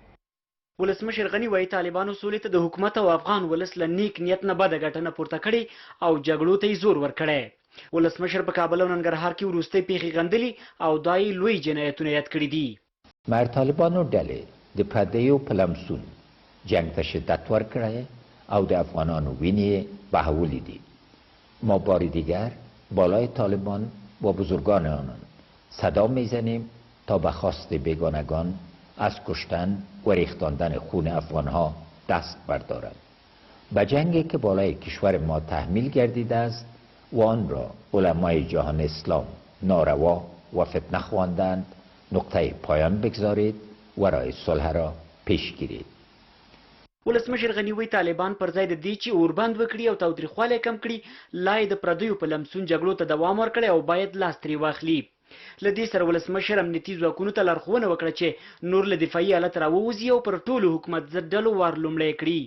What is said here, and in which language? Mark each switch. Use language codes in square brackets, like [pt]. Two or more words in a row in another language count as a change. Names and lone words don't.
[ps] ولسمشر غني وایي طالبانو سولې ته د حکومت او افغان ولس له نیک نیت نه بده ګټه نه پورته کړې او جګړو ته یې زور ورکړی. ولسمشر په کابل او ننګرهار کې وروستۍ پیښې غندلې او دا یې لوی جنایتونه یاد کړي دي. مر طالبانو ډلې د پردیو په لمسون جنګ ته شدت ورکړی او د افغانانو وینې بهولې دي. [fa] ما بار دیگر بالای طالبان و بزرگان آنان صدا میزنیم تا به خواست بیگانگان از کشتن و ریختاندن خون افغانها دست بردارند. به جنگی که بالای کشور ما تحمیل گردیده است و آن را علمای جهان اسلام ناروا و فتنه خواندند نقطه پایان بگذارید و راه صلح را پیش گیرید. [ps] ولسمشر غني وایي طالبان پر ځای د دې چې اوربند وکړي او تاوتریخوالی کم کړي لا یې د پردیو په لمسون جګړو ته دوام ورکړی او باید لاس ترې واخلي. له دې سره ولسمشر امنیتي ځواکونو ته لارښوونه وکړه چې نور له دفاعي حالت راووځي او پر ټولو حکومت ضد ډلو وار لومړی کړي.